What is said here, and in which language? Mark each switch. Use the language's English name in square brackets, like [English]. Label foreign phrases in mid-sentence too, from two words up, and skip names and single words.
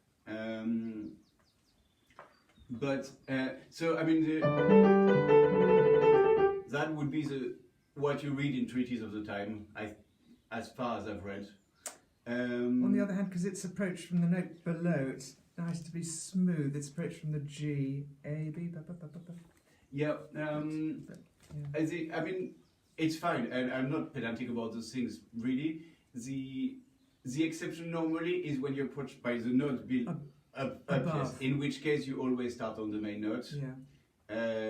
[English] So I mean, that would be what you read in treaties of the time, as far as I've read. On the other hand, because it's approached from the note below, it's nice to be smooth. It's approached from the G, A, B, ba, ba, ba, ba, ba. Yeah. I mean, it's fine, and I'm not pedantic about those things, really. The exception normally is when you're approached by the note up, yes, in which case you always start on the main note. Yeah.